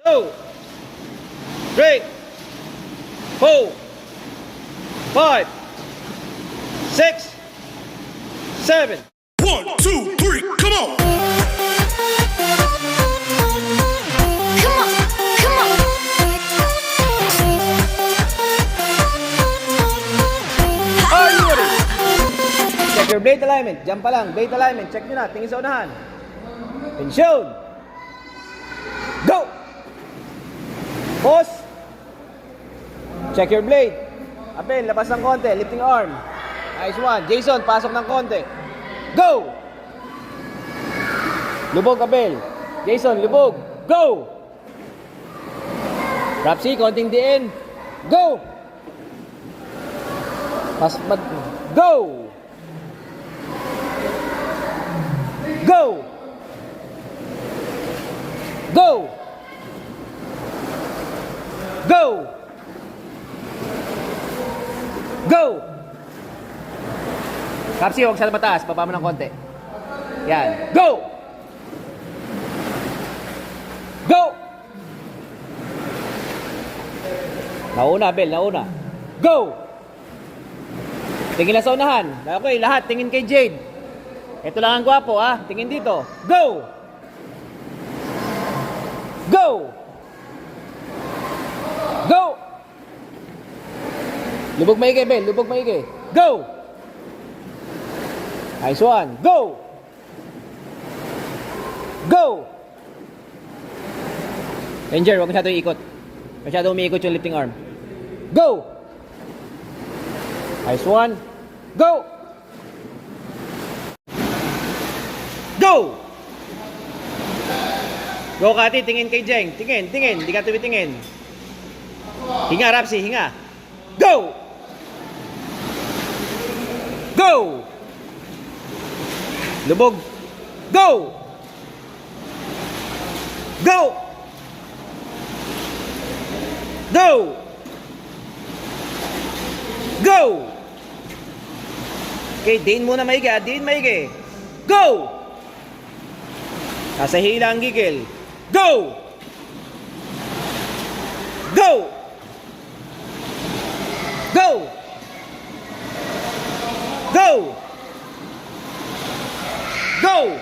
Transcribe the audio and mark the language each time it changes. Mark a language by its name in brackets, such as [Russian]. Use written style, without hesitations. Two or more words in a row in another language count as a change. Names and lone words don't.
[English] 2, 3, 4, 5, 6, 7. 1, 2, 3, come on! Come on, come on. Are you ready? Check your blade alignment. [Filipino] Jump pa lang. [English] Blade alignment. [Filipino] Check nyo na. Tingin sa unahan. [English] Tension. Go! Pause. Check your blade. [Filipino] Abel, labas ng konti. [English] Lifting arm. Nice one. [Filipino] Jason, pasok ng konti. Go! Lubog, Abel. Jason, lubog. Go! Rapsi, konting diin. [English] Go! Go! Go! Go! Go! Go! Kapsi, [Filipino] huwag siya mataas. Baba mo ng konti. Yan. [English] Go! Go! [Filipino] Nauna, Bel. Nauna. Go! Tingin lang sa unahan. Okay, lahat. Tingin kay Jade. Ito lang ang gwapo, ha? Tingin dito. [English] Go! Go! Go! [Filipino] Lubog maigi, Bel. Lubog maigi. [English] Go! Nice one. Go! Go! [Filipino] Ranger, huwag masyadong ikot. Masyadong umiikot yung [English] lifting arm. Go! Nice one. Go! Go! Go, [Filipino] Kati. Tingin kay Jeng. Tingin, tingin. Hindi ka tumitingin. Hinga, Rapsi. Hinga. [English] Go! Go! Lubog. Go! Go! Go! Go! [Filipino] Okay, din muna maigi. Din maigi. Go! Nasa hila ang gigil. [English] Go! Go! Go! Go! Go!